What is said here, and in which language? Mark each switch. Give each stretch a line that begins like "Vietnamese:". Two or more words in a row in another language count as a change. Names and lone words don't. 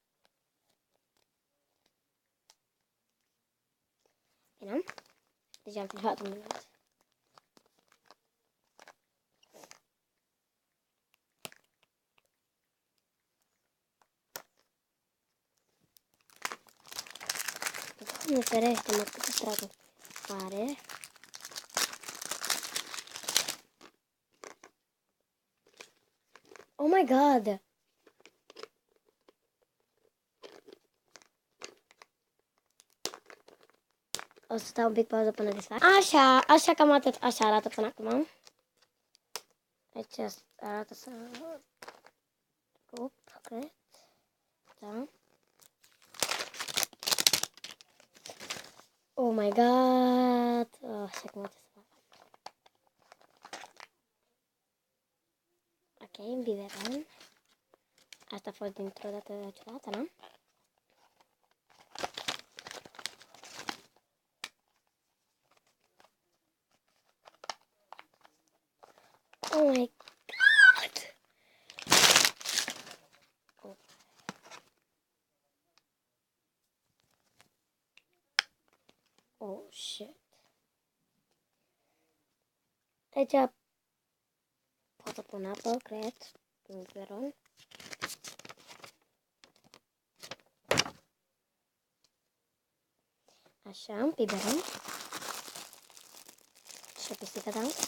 Romanian: Bine? Deja am filmat un minut. Nu ferește, mă, câte straturi are.
English: Oh my god!
Romanian: O să stau un pic pauză până desfac. Așa cam atât. Așa arată până acum. Aici arată să... cred. Da.
English: Oh my god!
Romanian: Așa cum arată să fac. Ok, biberon. Asta a fost dintr-o dată ciudată, nu?
English: Oh my god! Oh shit.
Romanian: Aici pot să pun apă, cred. Un biberon. Așa, un biberon. Și o pisică, da?